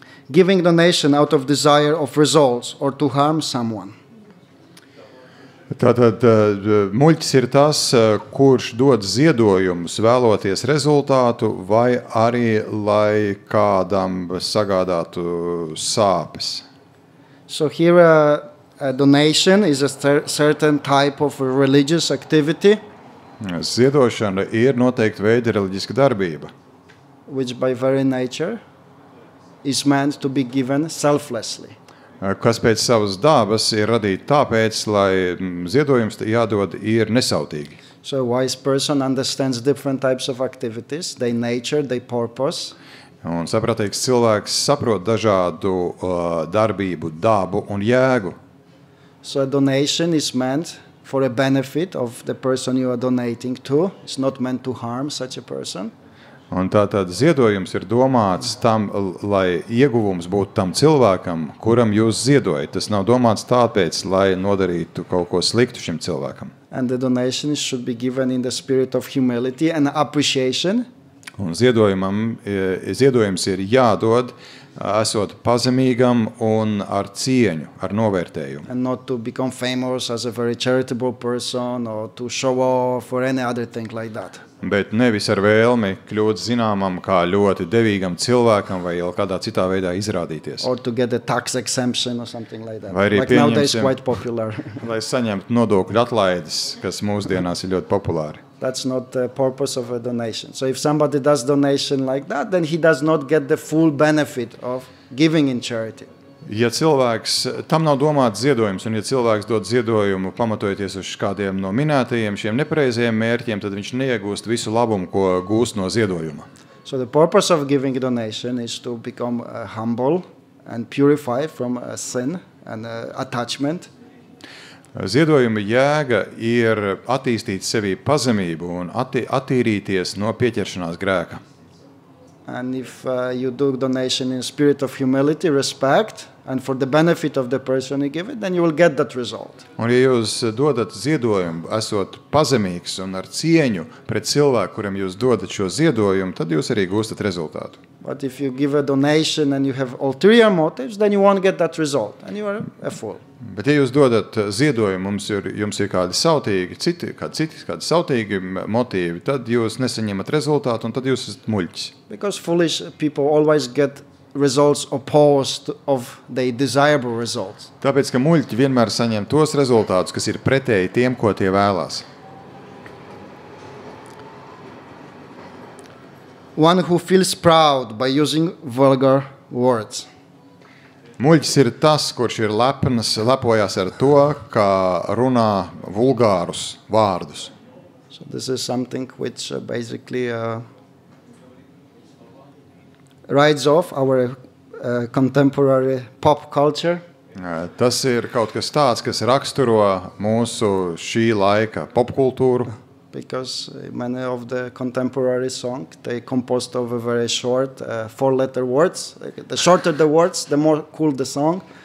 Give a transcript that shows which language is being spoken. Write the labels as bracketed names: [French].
[English] Giving donation out of desire of results or to harm someone. [Latvian] Tātad muļķis ir tas, kurš dod ziedojumus vēloties rezultātu vai arī, lai kādam sagādātu sāpes. [English] So here a donation is a certain type of religious activity. [Latvian] Ziedošana ir noteikti veida reliģiska darbība. [English] Which by very nature is meant to be given selflessly. [Latvian] Kas pēc savas dabas ir radīta tāpēc, lai ziedojums jādod ir nesautīgi. [English] So a wise person understands different types of activities, their nature, their purpose. [Latvian] Un saprātīgs cilvēks saprot dažādu darbību, dabu un jēgu. [English] So a donation is meant for a benefit of the person you are donating to. It's not meant to harm such a person. [Latvian] Un tātad ziedojums ir domāts tam, lai ieguvums būtu tam cilvēkam, kuram jūs ziedojat. Tas nav domāts tāpēc, lai nodarītu kaut ko sliktu šim cilvēkam. [English] And the donation should be given in the spirit of humility and appreciation. [Latvian] Un ziedojums ir jādod, esot pazemīgam un ar cieņu, ar novērtējumu. [English] And not to become famous as a very charitable person or to show off or any other thing like that. [Latvian] Bet nevis ar vēlmi kļūt zināmam kā ļoti devīgam cilvēkam vai jau kādā citā veidā izrādīties. [English] Or to get a tax exemption or something like that. [Latvian] Vai arī [English] Like nowadays quite popular. [Latvian] Lai saņemtu nodokļu atlaides, kas mūsdienās ir ļoti populāri. [English] That's not the purpose of a donation. So if somebody does donation like that, then he does not get the full benefit of giving in charity. [Latvian] Ja cilvēks, tam nav domāts ziedojums, un ja cilvēks dod ziedojumu pamatojoties uz kādiem no minētajiem šiem nepareizajiem mērķiem, tad viņš neiegūst visu labumu, ko gūst no ziedojuma. [English] So the purpose of giving a donation is to become humble and purify from sin and attachment. [Latvian] Ziedojuma jēga ir attīstīt sevī pazemību un attīrīties no pieķeršanās grēka. [English] And if you do donation in spirit of humility, respect, and for the benefit of the person you give it, then you will get that result. [Latvian] Un ja jūs dodat ziedojumu, esot pazemīgs un ar cieņu pret cilvēku, kuram jūs dodat šo ziedojumu, tad jūs arī gūstat rezultātu. [English] But if you give a donation and you have ulterior motives, then you won't get that result, and you are a fool. [Latvian] Bet ja jūs dodat ziedojumu, jums ir kādi sautīgi motīvi, tad jūs nesaņemat rezultātu un tad jūs esat muļķis. [English] Because foolish people always get results opposed of their desirable results. [Latvian] Tāpēc, ka muļķi vienmēr saņem tos rezultātus, kas ir pretēji tiem, ko tie vēlās. [English] One who feels proud by using vulgar words. [Latvian] Muļķis ir tas, kurš ir lepojās ar to, kā runā vulgārus vārdus. [English] So this is something which basically rides off our contemporary pop culture. [Latvian] Tas ir kaut kas tāds, kas raksturo mūsu šī laika popkultūru. [English] Because many of the contemporary songs, they composed of a very short, 4-letter words. The shorter the words, the more cool the song.